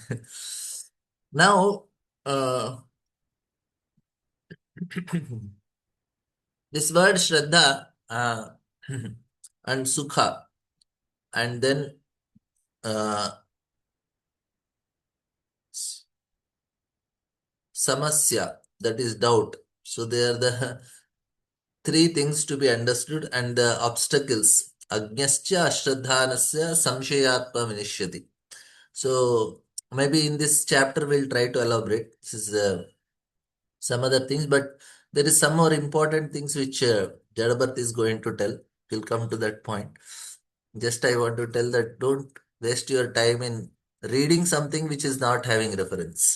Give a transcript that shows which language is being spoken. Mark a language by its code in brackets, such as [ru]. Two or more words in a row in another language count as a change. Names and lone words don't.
[en] Now, this word Shraddha and Sukha and then uh, Samasya, that is doubt. So they are the three things to be understood and the obstacles. [sa] Agnyascha ashraddhanasya samshayatma vinishyati. [en] So maybe in this chapter we'll try to elaborate. This is some other things, but there is some more important things which Jadabat is going to tell. We'll come to that point. Just I want to tell that don't waste your time in reading something which is not having reference.